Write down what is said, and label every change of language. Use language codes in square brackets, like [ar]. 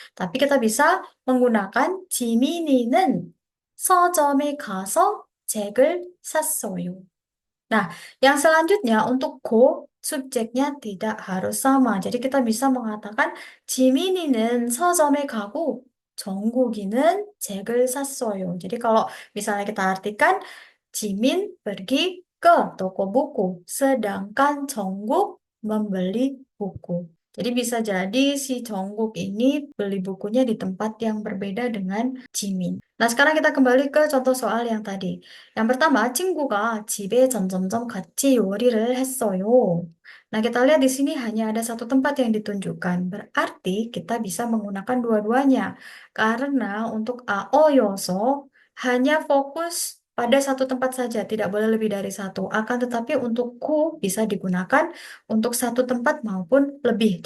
[id] Tapi kita bisa menggunakan [ko] 지민이는 서점에 가서 책을 샀어요. [id] Nah, yang selanjutnya untuk go, subjeknya tidak harus sama. Jadi kita bisa mengatakan [ko] 지민이는 서점에 가고 정국이는 책을 샀어요. [id] Jadi kalau misalnya kita artikan Jimin pergi ke toko buku, sedangkan Jongkook membeli buku. Jadi bisa jadi si Jongkook ini beli bukunya di tempat yang berbeda dengan Jimin. Nah, sekarang kita kembali ke contoh soal yang tadi. Yang pertama, [ko] 친구가 집에 점점점 같이 요리를 했어요. [id] Nah, kita lihat di sini hanya ada satu tempat yang ditunjukkan. Berarti kita bisa menggunakan dua-duanya. Karena untuk AO hanya fokus pada satu tempat saja, tidak boleh lebih dari satu. Akan tetapi untuk ku bisa digunakan untuk satu tempat maupun lebih.